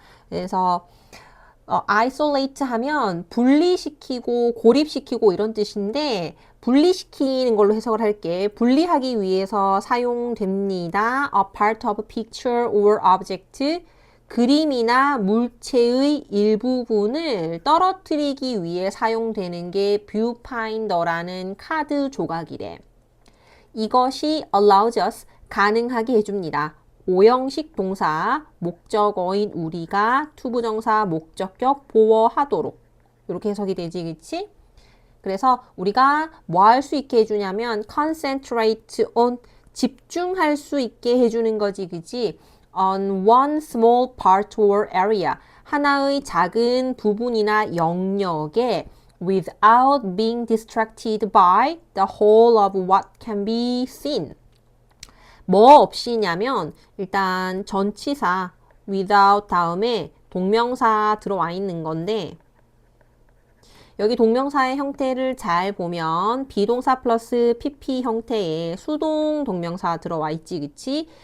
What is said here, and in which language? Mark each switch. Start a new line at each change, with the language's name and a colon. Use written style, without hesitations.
Korean: 그래서 isolate 하면 분리시키고 고립시키고 이런 뜻인데 분리시키는 걸로 해석을 할게. 분리하기 위해서 사용됩니다.
English: A part of a picture or object.
Korean: 그림이나 물체의 일부분을 떨어뜨리기 위해 사용되는 게 viewfinder라는 카드 조각이래. 이것이
English: allows us
Korean: 가능하게 해줍니다. 5형식 동사, 목적어인 우리가 투부정사, 목적격 보어하도록 이렇게 해석이 되지, 그치? 그래서 우리가 뭐 할 수 있게 해주냐면
English: concentrate on
Korean: 집중할 수 있게 해주는 거지, 그치?
English: on one small part or area
Korean: 하나의 작은 부분이나 영역에
English: without being distracted by the whole of what can be seen.
Korean: 뭐 없이냐면 일단 전치사 without 다음에 동명사 들어와 있는 건데 여기 동명사의 형태를 잘 보면 비동사 플러스 pp 형태의 수동 동명사 들어와 있지, 그치?